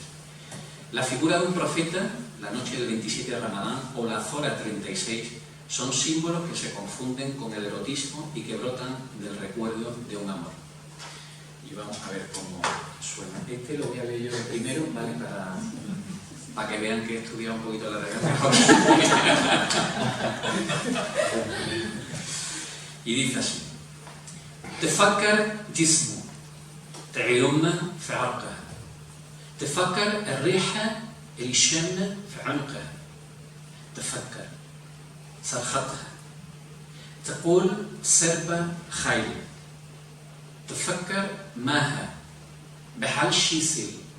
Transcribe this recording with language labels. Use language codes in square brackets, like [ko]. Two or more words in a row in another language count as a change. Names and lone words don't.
[es] La figura de un profeta, la noche del 27 de Ramadán o la Zora 36 son símbolos que se confunden con el erotismo y que brotan del recuerdo de un amor. Y vamos a ver cómo suena. Este lo voy a leer yo de primero, ¿vale? Para que vean que he estudiado un poquito la regla. Y dice así: [ar] تفكر جسمه تعيونه في عرقه تفكر الريحة اللي شامة في عنقه تفكر صرختها تقول سربة خيل تفكر ماها بحال شي سيل